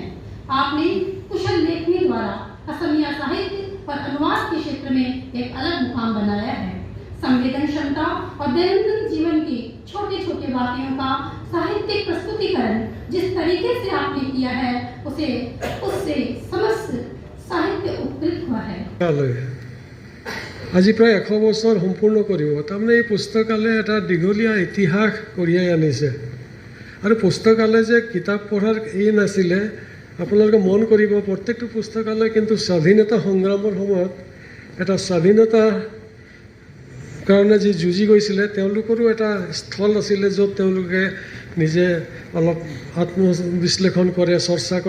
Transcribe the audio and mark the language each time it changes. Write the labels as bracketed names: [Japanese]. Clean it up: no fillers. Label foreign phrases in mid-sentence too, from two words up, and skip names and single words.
[Hindi] आपने कुशल लेखनी द्वारा असमिया साहित्य और अनुवाद के क्षेत्र में एक अलग मुकाम बनाया है। संवेदन क्षमता और दैनंदिन जीवन की छोटे छोटे वाक्यों का साहित्यिक प्रस्तुतिकरण जिस तरीके से आपने किया है, उससे समस्त साहित्य उपकृत हुआ है। [Assamese] আজি প্ৰায় 100 বছৰ সম্পূৰ্ণ কৰিব। তাৰমানে এই পুস্তকালয়ে এটা দীঘলীয়া ইতিহাস কঢ়িয়াই আনিছে। আৰু পুস্তকালয় যে কিতাপ পঢ়াৰ নাছিলে, আপোনালোকে মন কৰিব, প্ৰত্যেকটো পুস্তকালয় কিন্তু স্বাধীনতা সংগ্ৰামৰ সময়ত এটা স্বাধীনতা কাৰণে যি যুঁজি গৈছিলে তেওঁলোকৰো এটা স্থল আছিলে, য'ত তেওঁলোকে নিজে অলপ আত্মবিশ্লেষণ কৰে, চৰ্চা কৰে।